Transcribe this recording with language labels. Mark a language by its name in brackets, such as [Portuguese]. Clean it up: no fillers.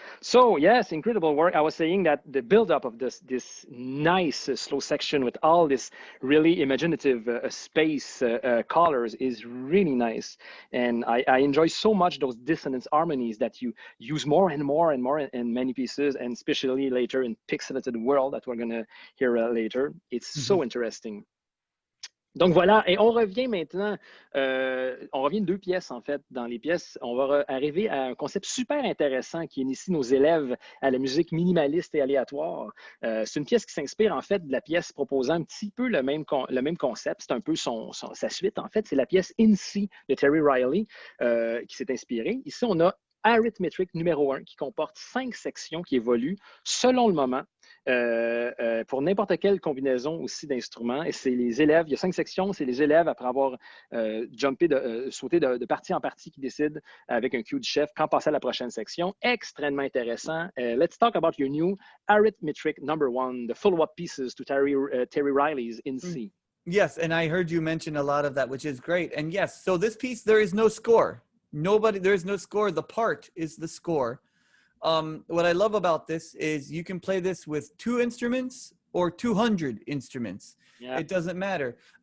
[English] So, yes, incredible work. I was saying that the build-up of this nice slow section with all this really imaginative space colors is really nice. And I enjoy so much those dissonance harmonies that you use more and more and more in many pieces, and especially later in Pixelated World that we're going to hear later. It's so interesting. [French] Donc voilà, et on revient maintenant, on revient de 2 pièces en fait. Dans les pièces, on va arriver à un concept super intéressant qui initie nos élèves à la musique minimaliste et aléatoire. C'est une pièce qui s'inspire en fait de la pièce proposant un petit peu le même concept. C'est un peu sa suite en fait. C'est la pièce In C de Terry Riley qui s'est inspirée. Ici, on a Arith-Metric numéro 1 qui comporte 5 sections qui évoluent selon le moment. Pour n'importe quelle combinaison aussi d'instruments. Et c'est les élèves, il y a 5 sections, c'est les élèves, après avoir sauté de partie en partie, qui décident avec un cue du chef quand passer à la prochaine section. Extrêmement intéressant. [English] Let's talk about your new Arith-Metric number 1, the follow-up pieces to Terry Riley's In C. Yes, and I heard you mention a lot of that, which is great. And yes, so this piece, there is no score. There is no score. The part is the score. What I love about this is you can play this with 2 instruments or 200 instruments. Yeah. It doesn't matter.